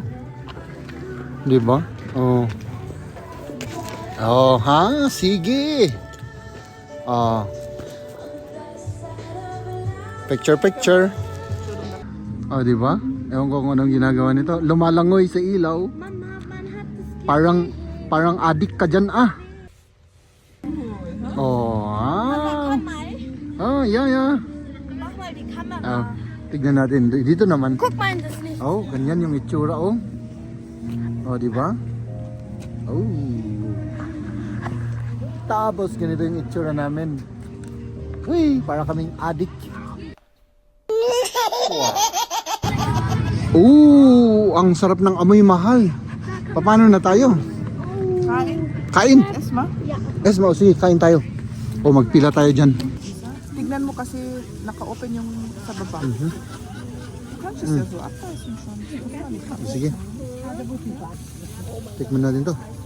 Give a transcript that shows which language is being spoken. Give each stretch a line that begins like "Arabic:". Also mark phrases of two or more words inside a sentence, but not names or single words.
Filipino: 'Di ba? Oh. Oh, ha, sige. Oh. Picture. Oh, 'di ba? Ewan ko kung anong ginagawa nito. Lumalangoy sa ilaw.
German: Mama, man hat das
Filipino: Parang adik ka dyan, Oh,
German: Komm mal.
English: Oh, yeah.
German: Mach mal die Kamera.
Filipino: Tignan natin. Dito naman.
German: Guck mal in das Licht.
Filipino: Oh, ganyan yung itsura, oh. Oh, di ba? Oh. Tapos ganito yung itsura namin. Uy, para kaming adik. Oh, ang sarap ng amoy, mahal. Paano na tayo? Kain. Esma, Esma, sige, kain tayo. O, magpila tayo dyan. tignan mo kasi naka-open yung sa baba.
German: Kannst du es ja so abreißen schon.
Filipino: Sige. Tikman natin to.